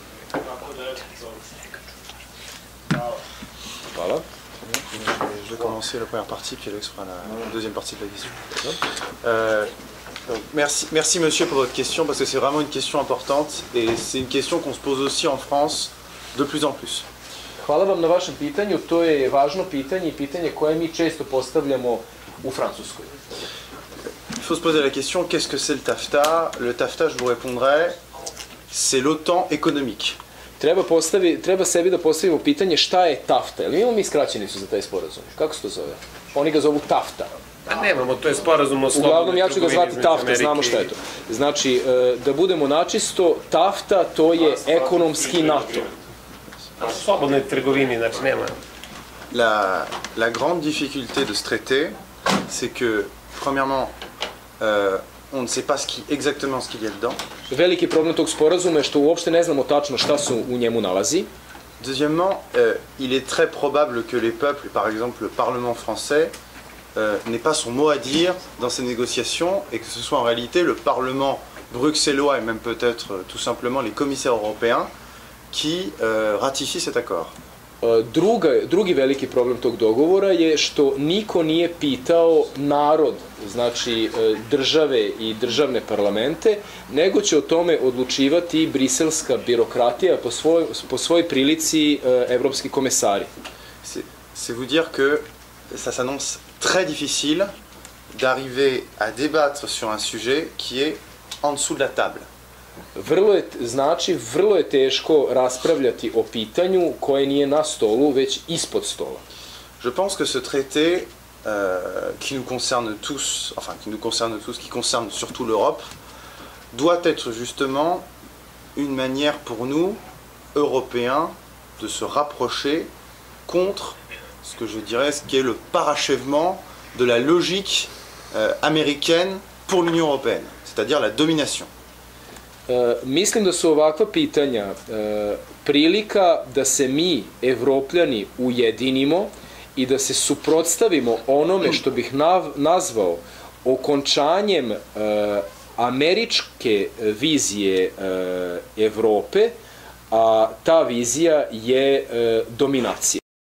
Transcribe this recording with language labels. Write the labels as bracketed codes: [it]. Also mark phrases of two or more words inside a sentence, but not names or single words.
[fr] Voilà. Je vais commencer la première partie, puis Alex fera la deuxième partie de la question. Donc, merci monsieur pour votre question, parce que c'est vraiment une question importante et c'est une question qu'on se pose aussi en France de plus en plus. [sr] Hvala vam na vašem pitanju, to je važno pitanje i pitanje koje mi često postavljamo u Francuskoj. [fr] Il faut se poser la question, qu'est-ce que c'est le TAFTA? Le TAFTA, je vous répondrai, c'est l'OTAN économique. [sr] Treba sebi da postavimo pitanje šta je TAFTA. Ili imamo mi skraćenicu za taj sporazum? Kako se to zove? Oni ga zovu TAFTA. Pa nemamo, to je sporazum o slobodnoj trgovini. Uglavnom ja ću ga zvati TAFTA, znamo šta je to. Znači, da budemo načisto, TAFTA to je ekonomski NATO. Slobodnoj trgovini, znači nema. [fr] La grande difficulté de ce traité, c'est que, premièrement, on ne sait pas exactement ce qu'il y a dedans. [sr] Veliki problem tog sporazuma je što uopšte ne znamo tačno šta se u njemu nalazi. [fr] Deuxièmement, il est très probable que les peuples, par exemple le Parlement français, n'ait pas son mot à dire dans ces négociations et que ce soit en réalité le Parlement bruxellois et même peut-être tout simplement les commissaires européens qui ratifient cet accord. [sr] Drugi veliki problem tog dogovora je što niko nije pitao narod, znači države i državne parlamente, nego će o tome odlučivati briselska birokratija po svojoj prilici evropski komesari. [fr] C'est vous dire que ça s'annonce très difficile d'arriver à débattre sur un sujet qui est en dessous de la table. [sr] Vrlo je teško raspravljati o pitanju koje nije na stolu, već ispod stola. [fr] Je pense que ce traité qui nous concerne tous, qui concerne surtout l'Europe, doit être justement une manière pour nous, Européens, de se rapprocher contre ce que je dirais, ce qui est le parachèvement de la logique américaine pour l'Union européenne, c'est-à-dire la domination. [sr] Mislim da su ovakva pitanja prilika da se mi, Evropljani, ujedinimo i da se suprotstavimo onome što bih nazvao okončanjem američke vizije Evrope, a ta vizija je dominacija.